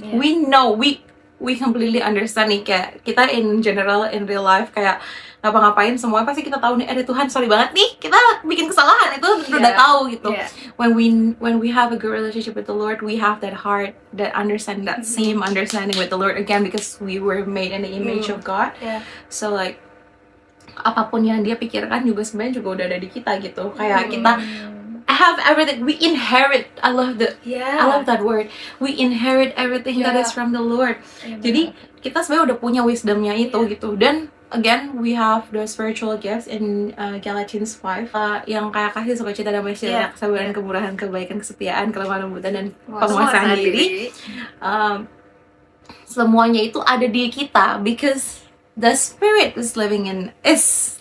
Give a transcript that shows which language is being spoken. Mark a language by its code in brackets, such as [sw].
[en] We know, we completely understand [id] nih, kayak kita [en] in general in real life [id] kayak ngapa-ngapain semua pasti kita tahu nih, ada Tuhan sorry banget nih kita bikin kesalahan, itu udah tahu gitu. [en] When we have a good relationship with the Lord, we have that heart that understand that same understanding with the Lord again, because we were made in the image of God. [id] So like apapun yang Dia pikirkan juga sebenarnya juga udah ada di kita gitu. Kayak kita [en] have everything, we inherit. I love that word. We inherit everything that is from the Lord. [id] Jadi kita sebenarnya udah punya wisdomnya itu gitu. Dan [en] again, we have the spiritual gifts in Galatians 5 [id] yang kayak kasih, sukacita, damai sejahtera, kesabaran, kemurahan, kebaikan, kesetiaan, kelemah lembutan, dan penguasaan diri. Semuanya itu ada di kita [en] because the Spirit is living in us.